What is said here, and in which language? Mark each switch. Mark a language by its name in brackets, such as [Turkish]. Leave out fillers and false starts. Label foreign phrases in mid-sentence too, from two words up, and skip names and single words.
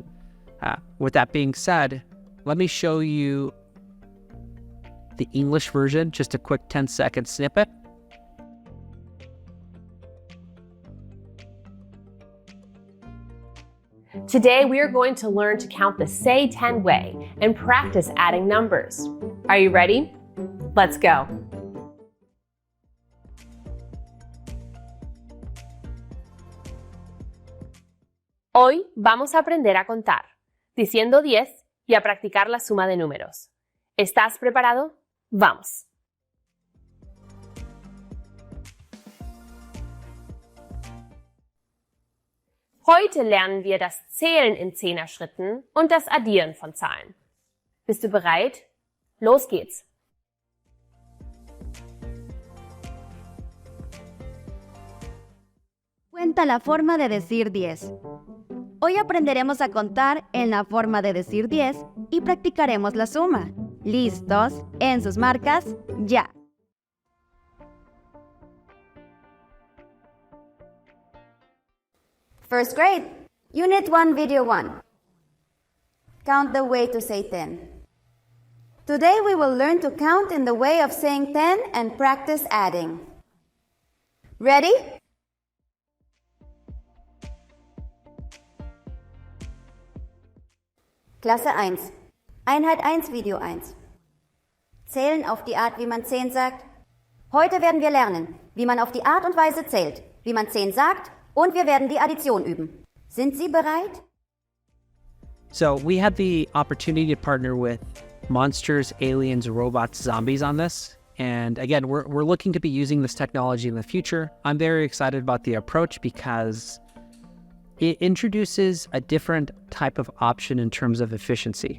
[English] With that being said, let me show you the English version, just a quick 10-second snippet. Today, we are going to learn to count the Say 10 way and practice adding numbers. Are you ready? Let's go. [Spanish] Hoy vamos a aprender a contar, diciendo 10 y a practicar la suma de números. ¿Estás preparado? ¡Vamos! [German] Heute lernen wir das Zählen in Zehnerschritten und das Addieren von Zahlen. Bist du bereit? Los geht's! [Spanish] Cuenta la forma de decir 10. Hoy aprenderemos a contar en la forma de decir 10 y practicaremos la suma. ¿Listos? En sus marcas, ya. [English] First grade, Unit 1, Video 1. Count the way to say 10. Today we will learn to count in the way of saying 10 and practice adding. Ready? [German] Klasse 1. Einheit 1, Video 1. Zählen auf die Art, wie man 10 sagt. Heute werden wir lernen, wie man auf die Art und Weise zählt, wie man 10 sagt und wir werden die Addition üben. Sind Sie bereit? [English] So we had the opportunity to partner with monsters, aliens, robots, zombies on this. And again, we're looking to be using this technology in the future. I'm very excited about the approach because it introduces a different type of option in terms of efficiency.